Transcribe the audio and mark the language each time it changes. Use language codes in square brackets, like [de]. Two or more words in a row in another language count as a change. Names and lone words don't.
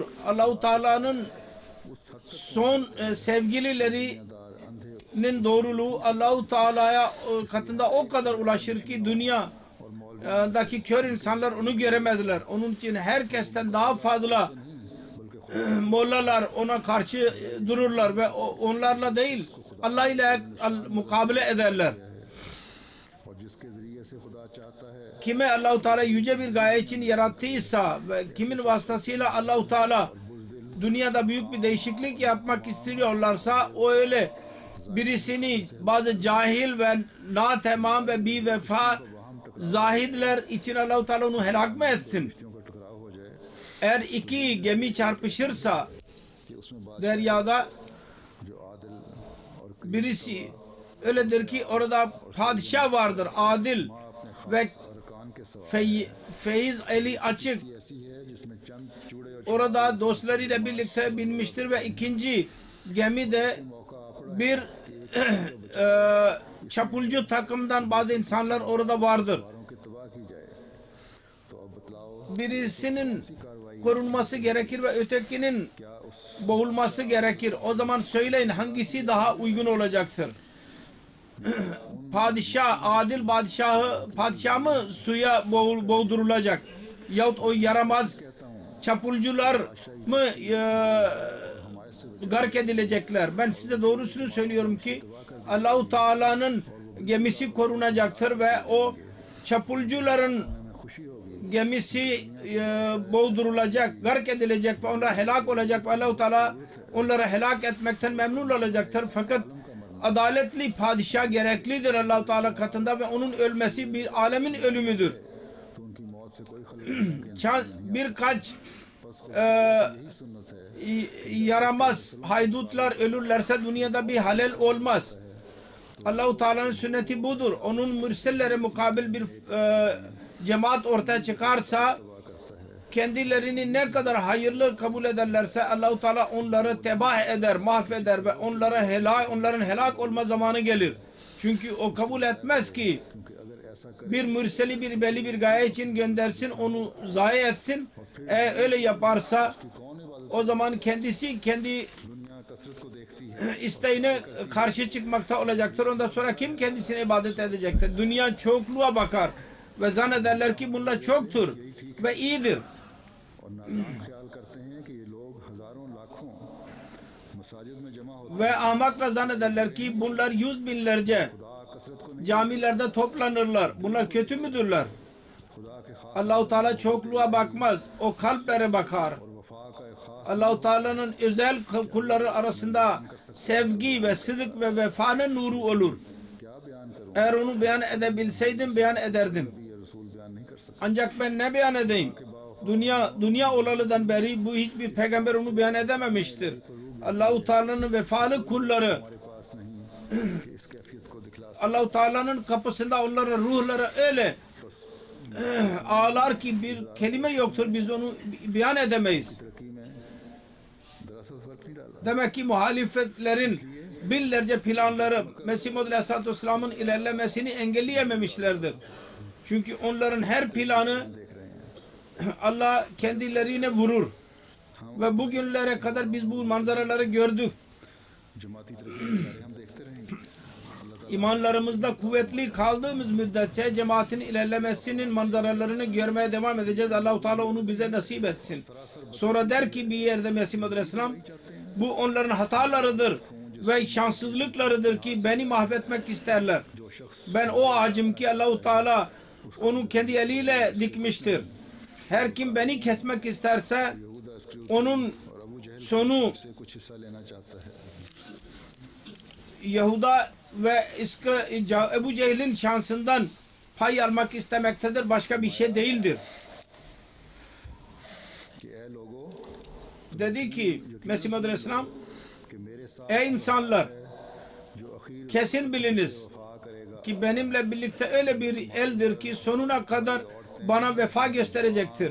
[tr] Allah-u Teala'nın son sevgililerinin doğruluğu Allah-u Teala'ya katında o kadar ulaşır ki dünyadaki kör insanlar onu göremezler. Onun için herkesten daha fazla mollalar ona karşı dururlar ve onlarla değil Allah ile mukabele ederler. [ur] جس کے ذریعے سے خدا چاہتا ہے [tr] kime Allah-u Teala yüce bir gaye için yarattıysa ve kimin vasıtasıyla Allah-u Teala dünyada büyük bir değişiklik yapmak istiyorlarsa, o öyle birisini bazı cahil ve natemam ve bir vefa zahidler için Allah-u Teala onu helak mı etsin? [ur] کشتیوں کا ٹکراؤ ہو جائے [tr] Eğer iki gemi çarpışırsa [ur] کہ اس میں بادشاہ [tr] deryada, [ur] جو عادل اور [tr] birisi öyledir ki orada padişah vardır, adil ve [ur] ارکان کے سوا [tr] feyiz eli açık, [ur] ایسی ہے جس میں چند چوڑے اور [tr] orada dostlarıyla birlikte binmiştir ve ikinci gemi de [ur] موقع پڑا [tr] bir çapulcu takımdan bazı insanlar orada vardır. [ur] واروں کی تباہ کی جائے تو اب بتلاؤ [tr] Birisinin korunması gerekir ve ötekinin [ur] کیا اس [tr] boğulması gerekir. O zaman söyleyin, hangisi daha uygun olacaktır? Padişah, adil padişah mı suya boğdurulacak? Yahut o yaramaz çapulcular mı gark edilecekler? Ben size doğrusunu söylüyorum ki Allah-u Teala'nın gemisi korunacaktır ve o çapulcuların [ur] خوشی ہوگی [tr] gemisi boğdurulacak, gark edilecek ve onlar helak olacak ve Allah-u Teala onları helak etmekten memnun olacaktır. Fakat adaletli padişah gereklidir Allah-u Teala katında ve onun ölmesi bir alemin ölümüdür. [ur] تو ان کی موت سے کوئی خلل [tr] Birkaç [ur] یہی سنت ہے [tr] yaramaz haydutlar ölürlerse dünyada bir halel olmaz. Allah-u Teala'nın sünneti budur. Onun mürselleri mukabil bir cemaat ortaya çıkarsa, kendilerini ne kadar hayırlı kabul ederlerse Allah-u Teala onları tebah eder, mahveder ve onların helak olma zamanı gelir. Çünkü o kabul etmez ki [ur] کیونکہ اگر ایسا کر [tr] bir mürseli bir belli bir gaye için göndersin, onu zayi etsin. Öyle yaparsa [ur] کون عبادت [tr] o zaman kendisi kendi [ur] دنیا کثرت کو دیکھتی ہے [tr] isteğine karşı çıkmakta olacaktır. Ondan sonra kim kendisine ibadet edecektir? Dünya çokluğa bakar ve zannederler ki bunlar çoktur ve iyidir. [ur] اور نادان خیال کرتے ہیں کہ یہ لوگ ہزاروں لاکھوں مساجد میں جمع ہوتے [tr] Ve ahmakla zannederler ki bunlar yüz binlerce [ur] خدا کثرت کو نہیں [tr] camilerde toplanırlar. Bunlar kötü müdürler? [ur] خدا کے خاص [tr] Allah-u Teala çokluğa bakmaz. O kalplere bakar. [ur] اور وفا کا ایک خاص [tr] Allah-u Teala'nın özel kulları arasında sevgi ve sıdık ve vefanın nuru olur. [ur] کیا بیان کروں [tr] Eğer onu beyan edebilseydim beyan ederdim. [ur] یہ رسول بیان نہیں کر سکتا [tr] Ancak ben ne beyan edeyim? Dünya olalıdan beri bu hiçbir peygamber onu beyan edememiştir. Allah-u Teala'nın vefalı kulları, [ur] ہمارے پاس نہیں کہ اس کیفیت کو دکھلا سکے [tr] Allah-u Teala'nın kapısında onlara ruhları öyle ağlar ki bir kelime yoktur, biz onu beyan edemeyiz. [ur] ترقی میں دراصل فرق نہیں ڈالا [tr] Demek ki muhalifetlerin binlerce planları Mesih Muhammed Aleyhisselatü Vesselam'ın ilerlemesini engelleyememişlerdir. Çünkü onların her planı Allah kendilerine vurur. Ve bugünlere kadar biz bu manzaraları gördük. [ur] جماعتی ترقی کے اشارے ہم دیکھتے رہیں گے اللہ [tr] İmanlarımızda kuvvetli kaldığımız müddetçe cemaatin ilerlemesinin manzaralarını görmeye devam edeceğiz. Allah-u Teala onu bize nasip etsin. Sonra der ki bir yerde Mesih Muhammed Aleyhisselam, bu onların hatalarıdır ve şanssızlıklarıdır ki beni mahvetmek isterler. Ben o ağacım ki Allah-u Teala onu kendi eliyle dikmiştir. Her kim beni kesmek isterse [ur] یہودا اسکریوتی [tr] onun [ur] اور ابو جہل [tr] sonu [ur] سے کچھ حصہ لینا چاہتا ہے [tr] Yahuda ve Ebu Cehil'in şansından pay almak istemektedir. Başka bir şey değildir. [ur] کہ اے لوگوں [tr] Dedi ki Mesih Muhammed Aleyhisselam, [ur] کہ میرے ساتھ [tr] ey insanlar, [ur] جو اخیر [tr] kesin biliniz [ur] وفا کرے گا [tr] ki benimle birlikte öyle bir eldir ki sonuna kadar bana vefa gösterecektir.